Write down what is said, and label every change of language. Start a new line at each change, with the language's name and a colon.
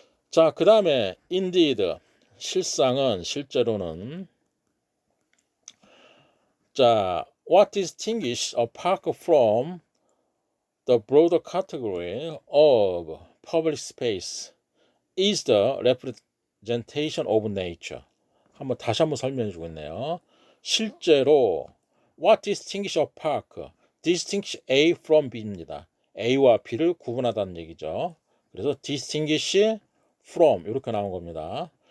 English: 자,
Korean: 그 다음에
English: indeed,
Korean: 실제로는,
English: 자, what distinguishes a park from the broader category of public space is the representation of nature.
Korean: 다시 한번 설명해 주고 있네요. 실제로
English: what distinguishes a park, distinguish A from B입니다.
Korean: A와 B를 구분하다는 얘기죠. 그래서 distinguish from 이렇게 나온 겁니다.